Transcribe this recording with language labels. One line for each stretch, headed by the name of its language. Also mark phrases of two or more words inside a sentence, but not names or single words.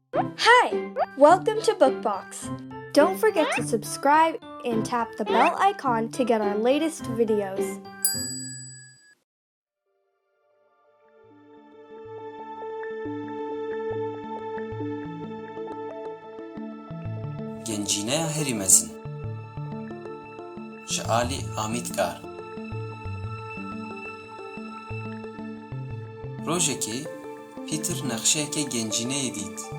English: Hi! Welcome to Bookbox. Don't forget to subscribe and tap the bell icon to get our latest videos.
Kurdish: Gencîneya herî mezin ji alî Amîtkar. Rojekê Peter nexşeyeke gencîneyê dît.